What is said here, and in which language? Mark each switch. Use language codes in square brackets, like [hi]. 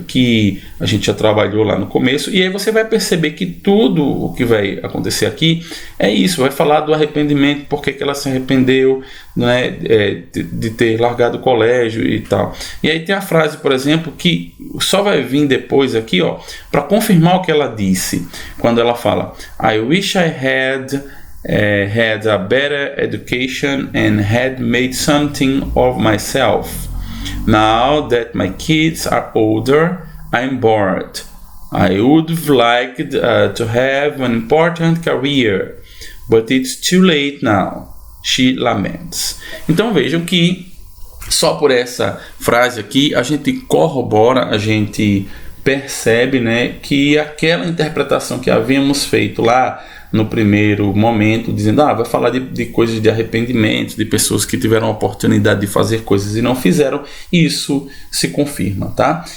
[pt] Que a gente já trabalhou lá no começo. E aí você vai perceber que tudo o que vai acontecer aqui é isso. Vai falar do arrependimento, por que ela se arrependeu, né, de ter largado o colégio e tal. E aí tem a frase, por exemplo, que só vai vir depois aqui, ó, para confirmar o que ela disse. Quando ela fala: [en] I wish I had a better education and had made something of myself. Now that my kids are older, I'm bored. I would have liked to have an important career, but it's too late now. She laments. [pt] Então vejam que só por essa frase aqui a gente corrobora, a gente percebe, né, que aquela interpretação que havíamos feito lá no primeiro momento, dizendo, vai falar de coisas de arrependimento, de pessoas que tiveram a oportunidade de fazer coisas e não fizeram, isso se confirma, tá?